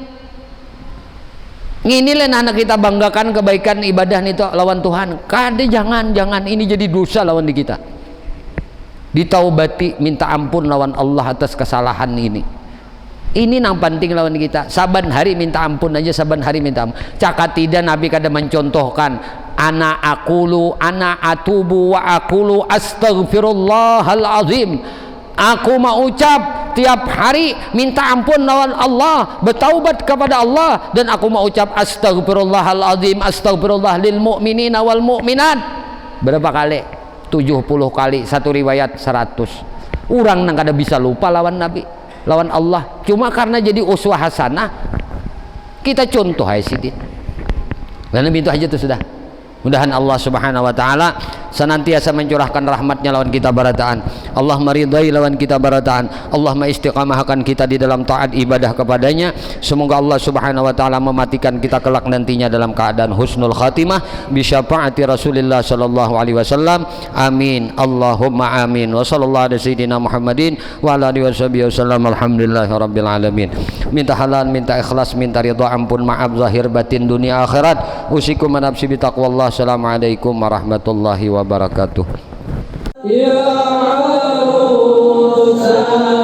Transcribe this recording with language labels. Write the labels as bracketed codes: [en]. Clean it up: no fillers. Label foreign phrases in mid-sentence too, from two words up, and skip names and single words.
[bjn] Inilah anak kita banggakan kebaikan ibadah nito lawan Tuhan. Kade jangan ini jadi dosa lawan di kita. Ditaubati, minta ampun lawan Allah atas kesalahan ini. Ini nang penting lawan kita. Saban hari minta ampun aja, saban hari minta ampun. Cakap tidak Nabi kada mencontohkan. [ar] أنا أتوب وأقول أستغفر الله العظيم. [bjn] Aku mau ucap tiap hari minta ampun lawan Allah, bertaubat kepada Allah, dan aku mau ucap [ar] أستغفر الله العظيم, أستغفر الله للمؤمنين والمؤمنات. [bjn] Berapa kali? 70 kali, satu riwayat 100. Orang nang kada bisa lupa lawan Nabi, lawan Allah. Cuma karena jadi [ar] أسوة حسنة, [bjn] Kita contoh hai sidin. Dan itu aja tuh sudah. Mudahan Allah [ar] سبحانه وتعالى [bjn] senantiasa mencurahkan rahmatnya lawan kita barataan. Allah meridai lawan kita barataan. Allah mengistiqamahkan kita di dalam taat ibadah kepadanya. Semoga Allah [ar] سبحانه وتعالى [bjn] mematikan kita kelak nantinya dalam keadaan [ar] حسن الخاتمة بشفاعة رسول الله صلى الله عليه وسلم. [bjn] Amin. [ar] اللهم آمين. وصلى الله على سيدنا محمد وعلى آله وسلم. الحمد لله رب العالمين. [bjn] Minta halal, minta ikhlas, minta ridha, ampun, maaf zahir batin dunia akhirat. [ar] أوصيكم نفسي بتقوى الله. السلام عليكم ورحمة الله وبركاته. [bjn] Ya